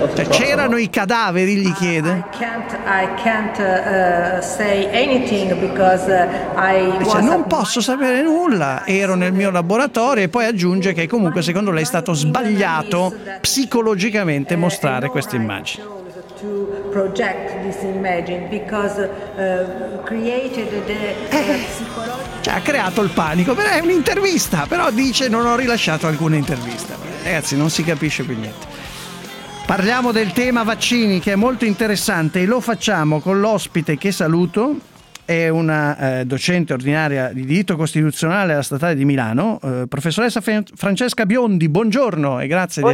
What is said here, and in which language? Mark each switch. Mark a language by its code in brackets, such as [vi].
[it] C'erano i cadaveri, gli chiede. [en] I can't say anything because [it] non posso sapere nulla, ero nel mio laboratorio, e poi aggiunge che comunque secondo lei è stato sbagliato psicologicamente mostrare queste immagini. [en] Project this imagine because created the psychological... [it] Cioè, ha creato il panico, però è un'intervista, però dice non ho rilasciato alcuna intervista. Ragazzi, non si capisce più niente. Parliamo del tema vaccini, che è molto interessante, e lo facciamo con l'ospite che saluto, è una docente ordinaria di diritto costituzionale alla Statale di Milano, professoressa Francesca Biondi, buongiorno e grazie